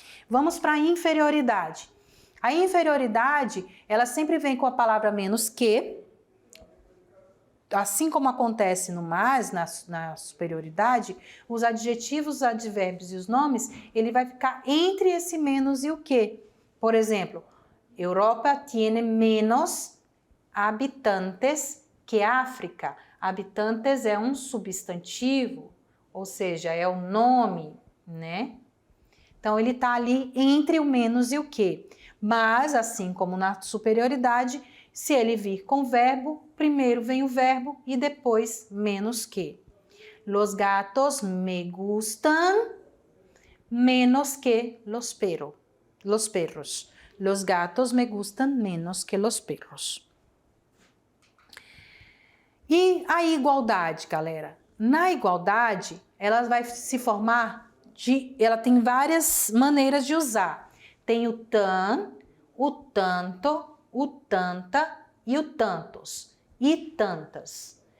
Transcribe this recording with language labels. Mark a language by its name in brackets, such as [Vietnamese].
[Portuguese] Vamos para a inferioridade. A inferioridade, ela sempre vem com a palavra menos que, assim como acontece no mais, na superioridade, os adjetivos, os advérbios e os nomes, ele vai ficar entre esse menos e o que. Por exemplo, [Spanish] Europa tiene menos habitantes que África. [Portuguese] Habitantes é um substantivo, ou seja, é o nome, né? Então, ele está ali entre o menos e o que. Mas, assim como na superioridade, se ele vir com verbo, primeiro vem o verbo e depois menos que. [Spanish] Los gatos me gustan menos que los perros. Los gatos me gustan menos que los perros. [Portuguese] E a igualdade, galera? Na igualdade, ela vai se formar ela tem várias maneiras de usar. Tem o tan, o tanto, o tanta e o tantos e tantas.